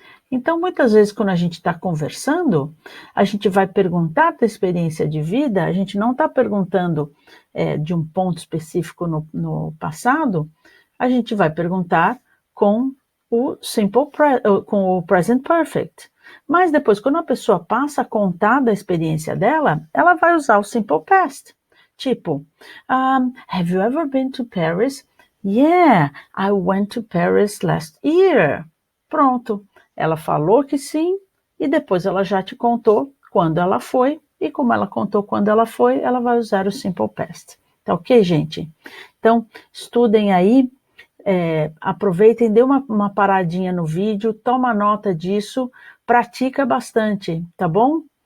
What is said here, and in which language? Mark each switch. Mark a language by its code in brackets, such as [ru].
[pt] Então, muitas vezes, quando a gente está conversando, a gente vai perguntar da experiência de vida, a gente não está perguntando de um ponto específico no passado, a gente vai perguntar com o com o present perfect. Mas depois, quando a pessoa passa a contar da experiência dela, ela vai usar o simple past. [en] Tipo, have you ever been to Paris? Yeah, I went to Paris last year. [pt] Pronto. Ela falou que sim, e depois ela já te contou quando ela foi, e como ela contou quando ela foi, ela vai usar o simple past. Tá ok, gente? Então, estudem aí, aproveitem, dê uma paradinha no vídeo, toma nota disso, pratica bastante, tá bom?